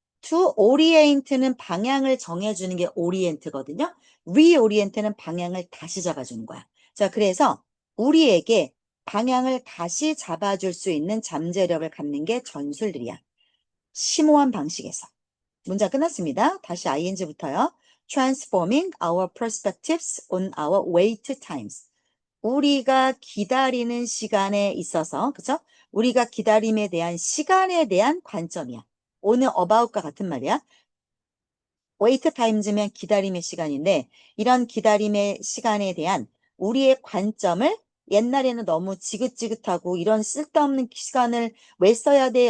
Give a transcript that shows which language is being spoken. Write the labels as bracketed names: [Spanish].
[Korean] to orient는 방향을 정해주는 게 orient거든요. reorient는 방향을 다시 잡아주는 거야. 자, 그래서 우리에게 방향을 다시 잡아줄 수 있는 잠재력을 갖는 게 전술들이야. 심오한 방식에서. 문장 끝났습니다. 다시 ing부터요. [English] Transforming our perspectives on our wait times. [Korean] 우리가 기다리는 시간에 있어서, 그죠? 우리가 기다림에 대한 시간에 대한 관점이야. 오늘 about과 같은 말이야. wait times면 기다림의 시간인데, 이런 기다림의 시간에 대한 우리의 관점을 옛날에는 너무 지긋지긋하고 이런 쓸데없는 시간을 왜 써야 돼?